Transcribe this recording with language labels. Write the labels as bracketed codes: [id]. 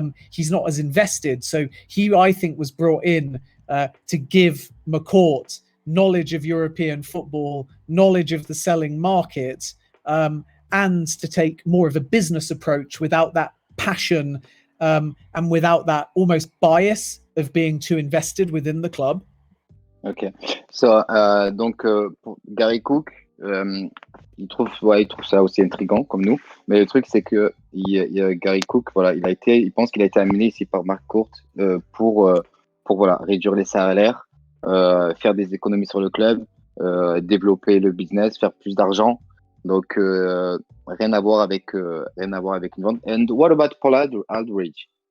[en] He's not as invested. So he, I think, was brought in to give McCourt knowledge of European football, knowledge of the selling market, and to take more of a business approach without that passion and without that almost bias of being too invested within the club. Ok. [fr] So, donc, pour Gary Cook, il trouve ça aussi intriguant comme nous. Mais le truc, c'est que Gary Cook, voilà, il pense qu'il a été amené ici par Marc Court pour voilà, réduire les salaires, faire des économies sur le club, développer le business, faire plus d'argent. Donc, rien à voir avec une vente. [en] And what about Paul Aldridge?